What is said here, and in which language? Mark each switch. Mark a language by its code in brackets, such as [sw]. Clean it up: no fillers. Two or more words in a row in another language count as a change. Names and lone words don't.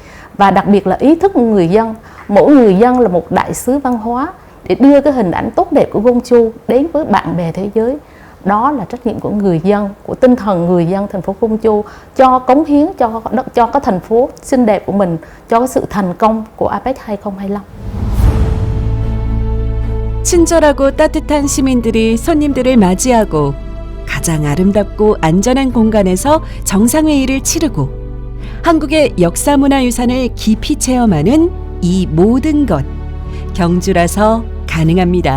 [vi] Và đặc biệt là ý thức của người dân, mỗi người dân là một đại sứ văn hóa để đưa cái hình ảnh tốt đẹp của Công Chu đến với bạn bè thế giới. Đó là trách nhiệm của người dân, của tinh thần người dân thành phố Công Chu cho cống hiến cho cái thành phố xinh đẹp của mình, cho cái sự thành công của APEC 2025. [ko] 친절하고 따뜻한 시민들이 손님들을 맞이하고 가장 아름답고 안전한 공간에서 정상회의를 치르고 한국의 역사문화유산을 깊이 체험하는 이 모든 것, 경주라서 가능합니다.